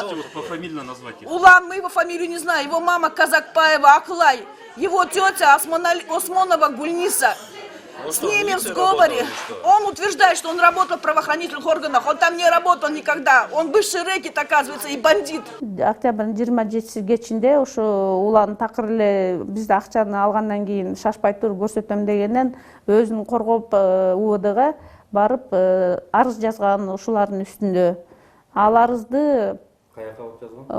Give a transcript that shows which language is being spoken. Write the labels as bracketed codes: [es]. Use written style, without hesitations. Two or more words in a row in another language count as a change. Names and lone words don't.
[ru] Вы можете пофамильно назвать их? Улан, мы его фамилию не знаем. Его мама Казакпаева Аклай. Его тетя Осмонова Гульниса. С ними в сговоре. Он утверждает, что он работал в правоохранительных органах. Он там не работал никогда. Он бывший рэкет, оказывается, и бандит. [ky] Октябрдын 27 кечинде ошо улан такыр эле бизде акчаны алгандан кийин шашпай тур көрсөтөм дегенден өзүн коргоп УВДга барып арыз жазган ушулардын үстүндө. Ал арызды Каяка алып жазган?